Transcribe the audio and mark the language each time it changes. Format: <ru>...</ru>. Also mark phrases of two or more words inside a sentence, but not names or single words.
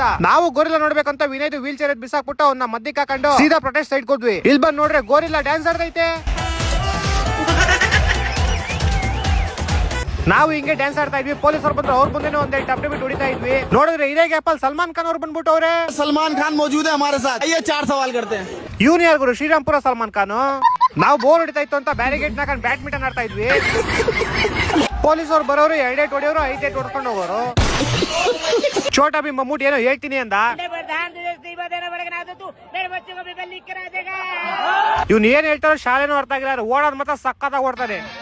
<kn>ನಾವು ಗೋರಿಲ್ಲಾ ನೋಡ್ಬೇಕಂತ ವಿನಯ್</kn> <en>wheel chair</en> <kn>ಬಿಸಾಕ್ಬಿಟ್ಟು ಅವ್ನ ಮಧ್ಯಕ್ಕೆ ಹಾಕೊಂಡು ಸೀದಾ</kn> <en>protest side</en> <kn>ಹೋದ್ವಿ. ಇಲ್ಲಿ ಬಂದ್ ನೋಡ್ರೆ</kn> <en>gorilla dance</en> <kn>ಆಡ್ತೈತೆ. ನಾವು ಹಿಂಗೆ ಡ್ಯಾನ್ಸ್ ಆಡ್ತಾ ಇದ್ವಿ. ಪೊಲೀಸರು ಬಂದ್ರು, ಅವ್ರು ಬಂದೇನೋ ಒಂದೇ ಟಪ್ಟೆ ಬಿಟ್ಟು ಹೊಡಿತಾ ಇದ್ವಿ. ನೋಡಿದ್ರೆ ಇದೇ ಗ್ಯಾಪ್ ಅಲ್ಲಿ ಸಲ್ಮಾನ್ ಖಾನ್ ಅವ್ರು ಬಂದ್ಬಿಟ್ಟು ಅವ್ರೆ</kn> <hi>सलमान खान मौजूद है हमारे साथ, ये 4 सवाल करते हैं.</hi> <kn>ಇವ್ನು ಯಾರು ಗುರು? ಶ್ರೀರಾಮ್ಪುರ ಸಲ್ಮಾನ್ ಖಾನ್. ನಾವು ಬೋರ್ ಹೊಡಿತಾ ಇತ್ತು ಅಂತ ಬ್ಯಾರಿಗೇಡ್ ನಾಕೊಂಡು ಬ್ಯಾಡ್ಮಿಂಟನ್ ಆಡ್ತಾ ಇದ್ವಿ. ಪೊಲೀಸರು ಬರೋರು 2 ಏಟ್ ಹೊಡೆಯೋರು 5 ಏಟ್ ಹೊಡ್ಕೊಂಡು ಹೋಗೋರು. ಛೋಟಾ ಭೀಮ್ ಮಮ್ಮೂಟಿ ಏನೋ ಹೇಳ್ತೀನಿ ಅಂದ. ಇವ್ನು ಏನ್ ಹೇಳ್ತಾರೋ ಶಾಲೆನೂ ಅರ್ಥ ಆಗಿಲ್ಲ, ಓಡೋದ್ ಮಾತ್ರ ಸಕ್ಕತ್ತಾಗಿ ಓಡ್ತಾನೆ.</kn>